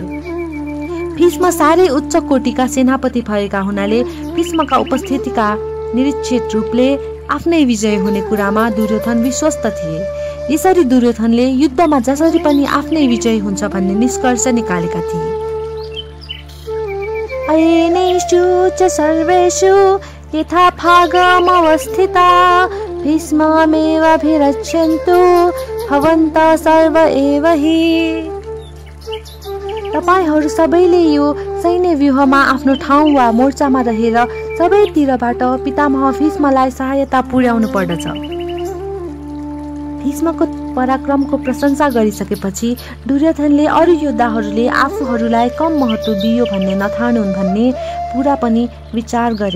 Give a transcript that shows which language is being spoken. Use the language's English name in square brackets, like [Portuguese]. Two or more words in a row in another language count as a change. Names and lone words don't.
[Nepali] भीष्म साह्रै उच्च कोटिका सेनापति भएका हुनाले भीष्मका उपस्थितिका निरीक्षित रूपले आफ्नै विजय हुने कुरामा दुर्योधन विश्वस्त थिए। यसरी दुर्योधनले युद्धमा जसरी पनि आफ्नै विजय हुन्छ भन्ने निष्कर्ष निकालेका थिए। [Sanskrit] अयनेषु च सर्वेषु यथा भागमवस्थिता भीष्ममेवाभिरक्ष्यन्तु भवन्तः सर्व एव हि। [Nepali] तपाईहरू सबैले यो सैन्य व्यूहमा आफ्नो ठाउँ वा मोर्चामा रहेर सबैतिरबाट पितामह भीष्मलाई सहायता पुर्याउनु पर्दछ। भीष्मको पराक्रमको प्रशंसा गरिसकेपछि दुर्योधनले अरू योद्धाहरूले आफूहरूलाई कम महत्त्व दियो भन्ने नठानुन् भन्ने पुरा पनि विचार गरे।